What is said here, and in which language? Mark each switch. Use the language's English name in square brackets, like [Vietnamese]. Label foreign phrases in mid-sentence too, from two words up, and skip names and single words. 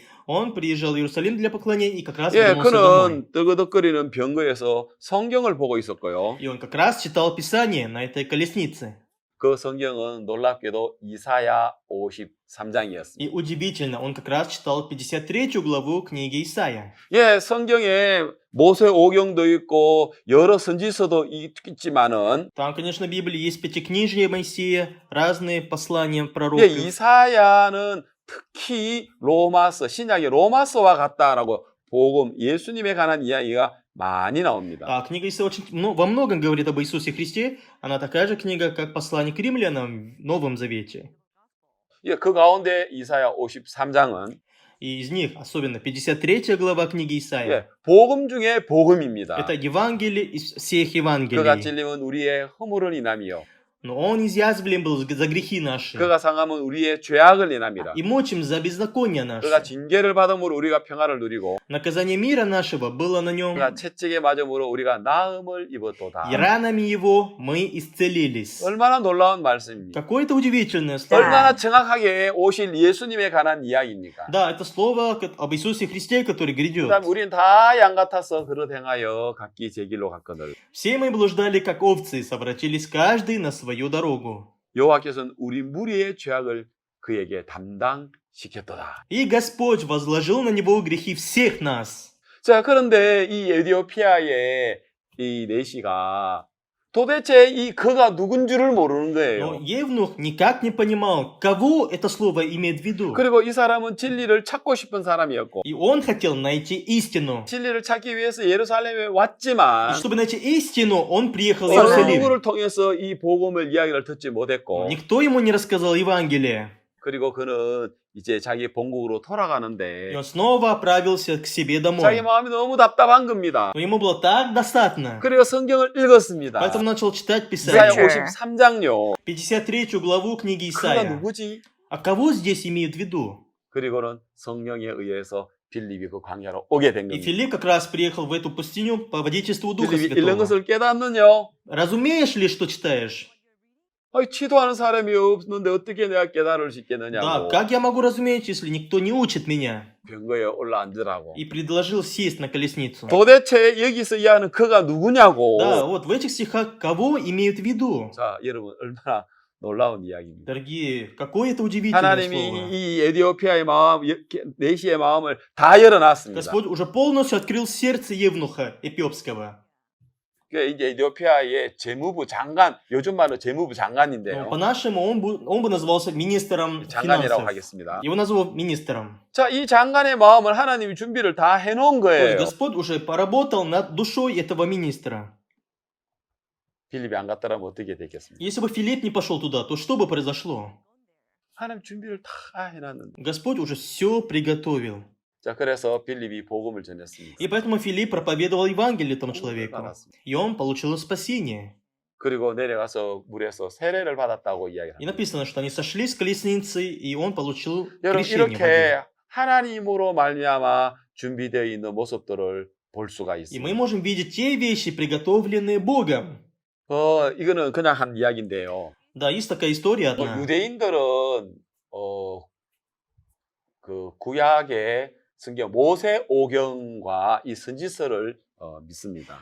[Russian] Он приезжал в Иерусалим для поклонения и как раз 예, вернулся домой. [Korean] 그는 뜨거덕거리는 병거에서 성경을 보고 있었고요. [Russian] И он как раз читал Писание на этой колеснице. [Korean] 그 성경은 놀랍게도 이사야 53장이었습니다. [Russian] И удивительно, он как раз читал 53 главу книги Исаия. [Korean] 예, 성경에 모세 오경도 있고 여러 선지서도 있지만은 [Russian] Там, конечно, в Библии есть пятикнижие Моисея, разные послания 예, пророков. [Korean] 이사야는 특히 로마서, 신약의 로마서와 같다라고 복음, 예수님에 관한 이야기가 많이 나옵니다. [Russian] А книга Исаия очень, во многом говорит об Иисусе Христе. Она такая же книга, как послание к римлянам в Новом Завете. [Korean] 예, 그 가운데 이사야 53장은 [Russian] И из них, особенно 53 глава книги Исаия, [Korean] 예, 복음 중에 복음입니다. [Russian] это Евангелие из всех 그가 Евангелий. [Korean] 찔림은 우리의 허물을 인함이요. [Russian] Но он изъязвлен был за грехи наши. [Korean] 그가 상함은 우리의 죄악을 인함이라. [Russian] И мучим за беззаконие 그가 наше. [Korean] 징계를 받음으로 우리가 평화를 누리고 [Russian] Наказание мира нашего было на нем. [Korean] 그가 채찍에 맞음으로 우리가 나음을 입었도다. [Russian] И ранами его мы исцелились. [Korean] 얼마나 놀라운 말씀입니까? [Russian] Какое-то удивительное слово. [Korean] 얼마나 정확하게 오실 예수님에 관한 이야기입니까? [Russian] Да, это слово об Иисусе Христе, который грядет. [Korean] 그다음 우리는 다 양 같아서 그릇 행하여 각기 제 길로 갔거늘. [Russian] Все мы блуждали, как овцы, совратились каждый на свою дорогу. [Korean] 여호와께서는 우리 무리의 죄악을 그에게 담당시켰도다. [Russian] И Господь возложил на него грехи всех нас. [Korean] 자, 그런데 이 에디오피아의 이 내시가 도대체 이 그가 누군 줄을 모르는 Но 거예요. [Russian] Евнух никак не понимал, кого это слово имеет в виду. [Korean] 그리고 이 사람은 진리를 찾고 싶은 사람이었고 [Russian] И он хотел найти истину. [Korean] 진리를 찾기 위해서 예루살렘에 И 왔지만 [Russian] чтобы найти истину, он приехал в Иерусалим. [Korean] 누구를 통해서 이 복음을 이야기를 듣지 못했고 [Russian] Никто ему не рассказал Евангелие. [Korean] 그리고 그는 이제 자기 본국으로 И 돌아가는데 [Russian] он снова отправился к себе 자기 домой. [Korean] 마음이 너무 답답한 겁니다. [Russian] Но ему было так достатно. [Korean] 그리고 성경을 읽었습니다. [Russian] Поэтому начал читать 이사야 Писание. [Korean] 53장요. [Russian] 53 главу книги 그가 Исаия. [Korean] 누구지? [Russian] А кого здесь имеют в виду? [Korean] 그리고는 성령에 의해서 빌립이 그 광야로 오게 된 И 겁니다. [Russian] Филипп как раз приехал в эту пустыню по водительству Духа [Korean] 빌립이 읽는 [Russian] Святого. [Korean] 것을 깨닫느냐? [Russian] Разумеешь ли, что читаешь? [Korean] 아니, 치도하는 사람이 없는데 어떻게 내가 깨달을 수 Да, 있겠느냐고 [Russian] как я могу разуметь, если никто не учит меня? [Korean] 병거에 올라앉으라고. [Russian] И предложил сесть на колесницу. [Korean] 도대체 여기서 이해하는 그가 누구냐고. [Russian] Да, вот в этих стихах кого имеют в виду? [Korean] 자, 여러분 얼마나 놀라운 이야기입니다. [Russian] Дорогие, какое это удивительное 하나님이 слово. [Korean] 이 에디오피아의 마음, 내시의 마음을 다 열어놨습니다. [Russian] Господь уже полностью открыл сердце Евнуха Эфиопского. [Korean] 그 이제 에디오피아의 재무부 장관, 요즘 말로 재무부 Но 장관인데요. [Russian] по-нашему он бы назывался министром 장관이라고 финансов. [Korean] 하겠습니다. [Russian] Его назовут министром. [Korean] 자, 이 장관의 마음을 하나님이 준비를 다 해놓은 [Russian] То есть [Korean] 거예요. [Russian] Господь уже поработал над душой этого министра. [Korean] 빌립이 안 갔더라면 어떻게 됐겠습니까? [Russian] Если бы Филипп не пошел туда, то что бы произошло? [Korean] 하나님 준비를 다 해놨는데. [Russian] Господь уже все приготовил. [Korean] 자, 그래서 빌립이 복음을 전했습니다. [Russian] И поэтому Филипп проповедовал Евангелие этому 복음을 человеку. [Korean] 받았습니다. [Russian] И он получил спасение. [Korean] 그리고 내려가서 물에서 세례를 받았다고 И 이야기합니다. [Russian] написано, что они сошли с колесницы, и он получил 여러분 крещение в воде. [Korean] 이렇게 하나님으로 말미암아 준비되어 있는 모습들을 볼 수가 [Russian] И мы [Korean] 있습니다. [Russian] можем видеть те вещи, приготовленные Богом. [Korean] 이거는 그냥 한 이야기인데요. [Russian] Да, есть такая история одна. [Korean] 유대인들은 그 구약의 성경 모세 오경과 이 선지서를 믿습니다.